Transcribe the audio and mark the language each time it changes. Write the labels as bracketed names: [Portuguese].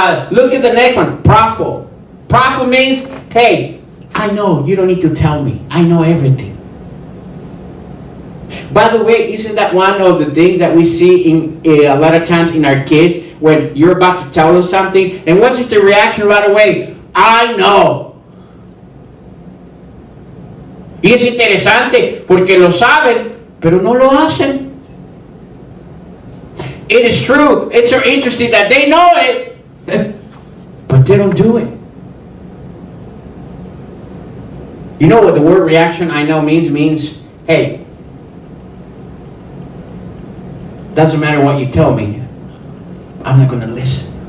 [English] Look at the next one, prideful. Prideful means, hey, I know, you don't need to tell me. I know everything. By the way, isn't that one of the things that we see in a lot of times in our kids when you're about to tell them something, and what's just the reaction right away? I know. [Spanish] Y es interesante porque lo saben, pero no lo hacen. [English] It is true. It's so interesting that they know it, but they don't do it. You know what the word reaction I know means? Means, hey, doesn't matter what you tell me, I'm not going to listen.